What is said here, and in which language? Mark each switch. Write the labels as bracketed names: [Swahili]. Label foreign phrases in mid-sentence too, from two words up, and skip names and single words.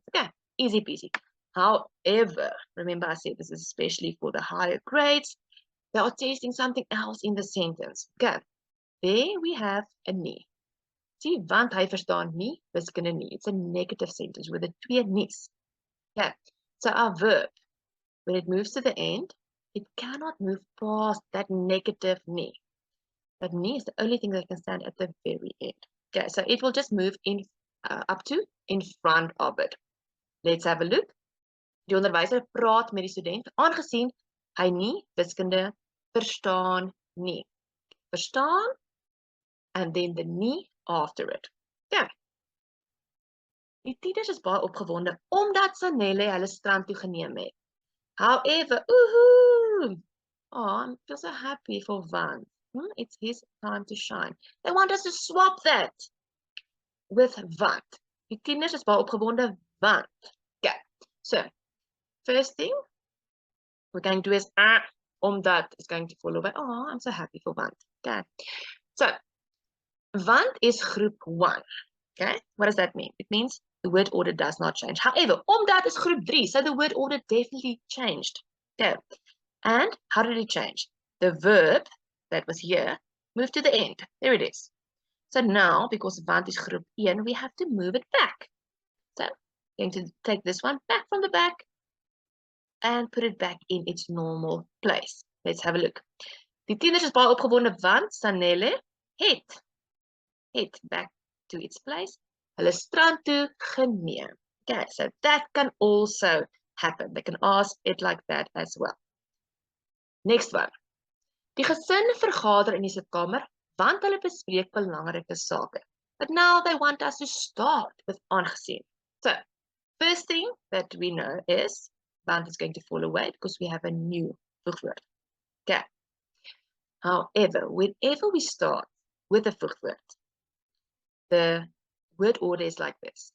[English] Okay. Easy peasy. However, remember I said this is especially for the higher grades. They are testing something else in the sentence. Okay. There we have a nie. [Afrikaans] See, want hy verstaan nie, wiskunde nie. [English] It's a negative sentence with the 2 nies. Okay. So our verb, when it moves to the end, it cannot move past that negative nie. That nie is the only thing that can stand at the very end. Okay, so it will just move in up to in front of it. Let's have a look. [Afrikaans] Die onderwyser praat met die student aangesien hy nie wiskunde verstaan nie. [English] Verstaan and then the nie after it. Okay. [Afrikaans] Die tieners is baie opgewonde omdat Sanelle hulle strand toe geneem het. [English] However, ooh, I feel so happy for Van. It's his time to shine. They want us to swap that with Van. [Afrikaans] Die tieners is baie opgewonde want. [English] Okay, so first thing we're going to do is omdat is going to follow by. Oh, I'm so happy for want. Okay, so want is group 1. Okay, what does that mean? It means the word order does not change. However, omdat is group 3, so the word order definitely changed. Okay, and how did it change? The verb that was here moved to the end. There it is. So now, because want is group 1, we have to move it back. So I'm going to take this one back from the back and put it back in its normal place. Let's have a look. [Afrikaans] Die tieners is baie opgewonde want Sanelle het [English] back to its place. [Afrikaans] Hulle strand toe geneem. [English] Okay, so that can also happen. They can ask it like that as well. Next one. [Afrikaans] Die gesin vergader in die sitkamer want hulle bespreek belangrike sake. [English] But now they want us to start with aangesien. So, first thing that we know is want is going to fall away because we have a new voegwoord. Okay. However, whenever we start with a voegwoord, the word order is like this.